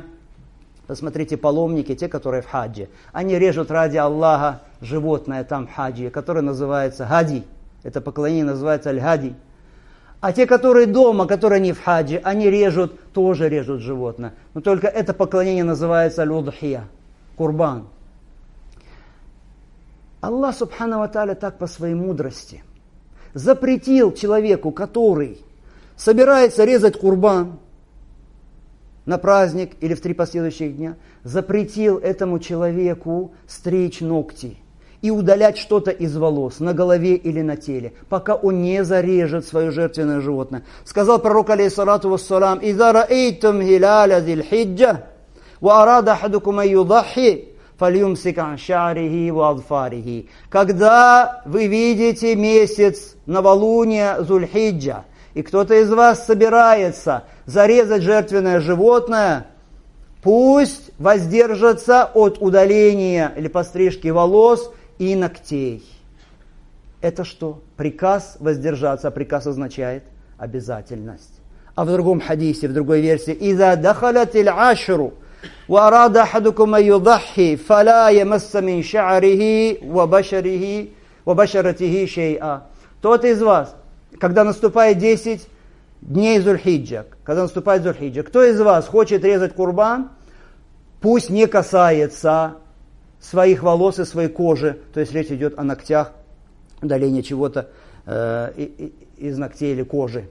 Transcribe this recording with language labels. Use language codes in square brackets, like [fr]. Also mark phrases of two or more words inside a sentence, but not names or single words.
[ru] Посмотрите, паломники, те, которые в хаджи, они режут ради Аллаха животное там в хаджи, которое называется хади. Это поклонение называется аль-хади. А те, которые дома, которые не в хаджи, они тоже режут животное. Но только это поклонение называется аль-удхия, курбан. [ar] الله سبحانه وتعالى [ru] так по своей мудрости запретил человеку, который собирается резать курбан на праздник или в 3 последующих дня, запретил этому человеку стричь ногти и удалять что-то из волос на голове или на теле, пока он не зарежет свое жертвенное животное. Сказал пророк, [ar] عليه الصلاة والسلام إذا رأيتم هلال ذي الحجة وأراد أحدكم أن يضحي فليمسك عن شعره وأظفاره». [ru] Когда вы видите месяц новолуния Зуль-Хиджа, и кто-то из вас собирается зарезать жертвенное животное, пусть воздержится от удаления или пострижки волос и ногтей. Это что? Приказ воздержаться. А приказ означает обязательность. А в другом хадисе, в другой версии: [ar] إذا دخلت العشر وأراد أحدكم أن يضحي فلا يمس من شعره وبشرته شيئا». [ru] Тот из вас, когда наступает 10 дней Зуль-Хиджа, кто из вас хочет резать курбан, пусть не касается своих волос и своей кожи, то есть речь идет о ногтях, удаление чего-то из ногтей или кожи.